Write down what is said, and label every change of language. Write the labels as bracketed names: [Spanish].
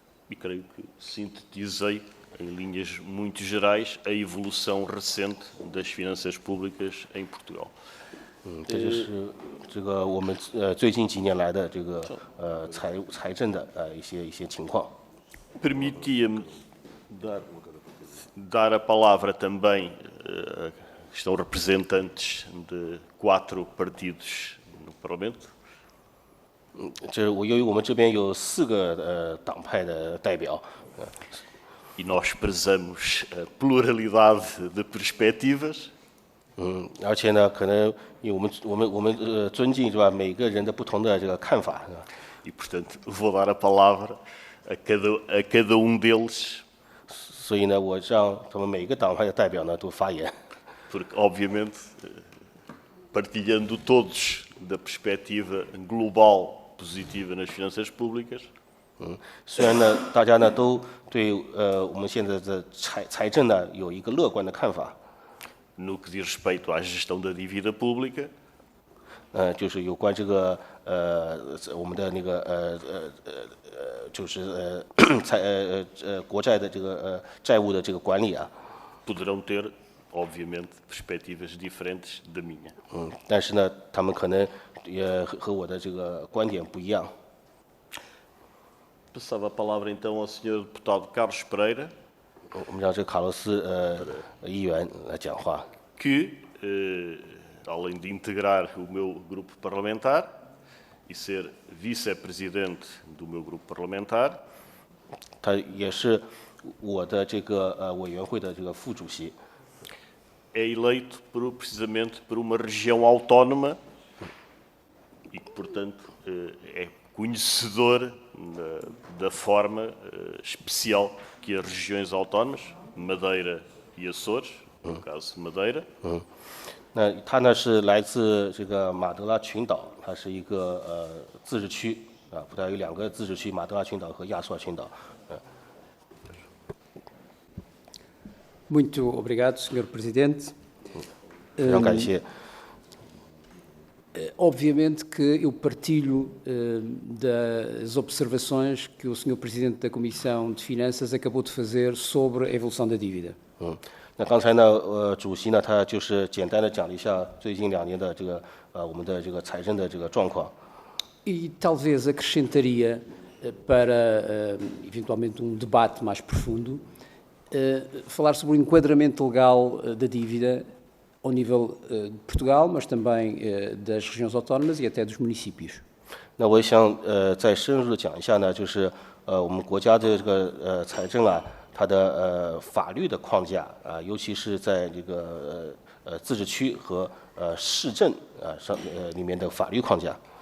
[Portuguese] E creio que sintetizei, em linhas muito gerais, a evolução recente das finanças públicas em Portugal. [Chinese] 这就是这个我们最近几年来的这个财政的一些情况。 [Portuguese] Permitia-me dar a palavra também que estão representantes de 4 partidos no Parlamento. [Chinese] 由于我们这边有4个党派的代表。 [Portuguese] E nós prezamos a pluralidade de perspectivas. [Chinese] 而且呢，可能因为我们尊敬是吧每个人的不同的这个看法。 [Portuguese] E portanto vou dar a palavra a cada deles. [Chinese] 所以呢，我让他们每个党派的代表呢都发言。 [Portuguese] Porque obviamente partilhando todos da perspectiva global positiva nas finanças públicas. [Chinese] 虽然呢，大家呢都对我们现在的财政呢有一个乐观的看法。 [Portuguese] No que diz respeito à gestão da dívida pública. [Chinese] 就是有关这个我们的那个就是国债的这个债务的这个管理啊。 [Portuguese] Poderão ter obviamente perspectivas diferentes da minha. [Chinese] 但是呢，他们可能也和我的这个观点不一样。 [Portuguese] Passava a palavra então ao Sr. Deputado Carlos Pereira. [Chinese] 我们让这个卡洛斯议员来讲话。 [Portuguese] Que além de integrar o meu grupo parlamentar e ser vice-presidente do meu grupo parlamentar. [Chinese] 他也是我的这个委员会的这个副主席。 [Portuguese] É eleito precisamente por uma região autónoma e que, portanto, é conhecedor da forma especial que as regiões autónomas, Madeira e Açores, no caso Madeira. [Chinese] 那他呢是来自这个马德拉群岛，它是一个自治区啊，葡萄牙有2个自治区，马德拉群岛和亚速尔群岛。 [Portuguese] Muito obrigado, Sr. Presidente. [Chinese] 非常感谢。 [Portuguese] Obviamente que eu partilho das observações que o Sr. Presidente da Comissão de Finanças acabou de fazer sobre a evolução da dívida. [Chinese] 那刚才呢，主席呢，他就是简单的讲了一下最近2年的这个我们的这个财政的这个状况。 [Portuguese] E talvez acrescentaria para eventualmente debate mais profundo, falar sobre o enquadramento legal da dívida ao nível de Portugal, mas também das regiões autónomas e até dos municípios. [Chinese] 那我想再深入的讲一下呢，就是我们国家的这个财政啊，它的法律的框架啊，尤其是在这个自治区和市政里面的法律框架。